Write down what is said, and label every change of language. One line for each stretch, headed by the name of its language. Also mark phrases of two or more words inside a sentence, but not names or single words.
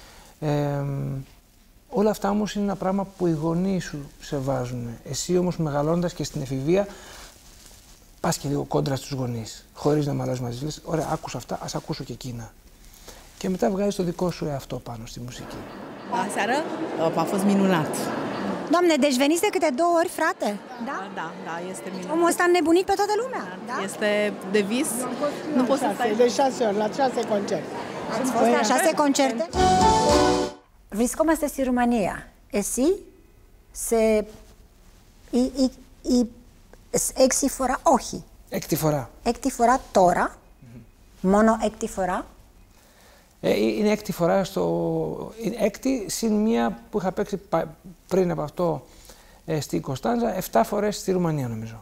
Greek: Όλα αυτά όμως είναι ένα πράγμα που οι γονείς σου σε βάζουν. Εσύ όμως μεγαλώντας και στην εφηβεία, πας και λίγο κόντρα στους γονείς, χωρίς να μαλώσεις μαζί. Λες, ωραία, άκουσα αυτά, ας ακούσω και εκείνα. Και μετά βγάζεις το δικό σου εαυτό πάνω στη μουσική.
Romanian: Aseară a fost minunat. Doamne, deci veniți de câte 2 ori, frate? Da? Da, este minunat. Omul ăsta înnebunit pe toată lumea, da? Este de vis. Nu poți să stai. De 6 ori, la 6 concerte. Ați fost la 6 concerte?
Greek: Βρισκόμαστε στη Ρουμανία. Εσύ έξι φορά, όχι. Έκτη φορά. Έκτη φορά τώρα. Μόνο έκτη φορά. Είναι έκτη φορά είναι έκτη συν μία που είχα παίξει πριν από αυτό στη Κωνσταντζα, 7 φορές στη Ρουμανία νομίζω.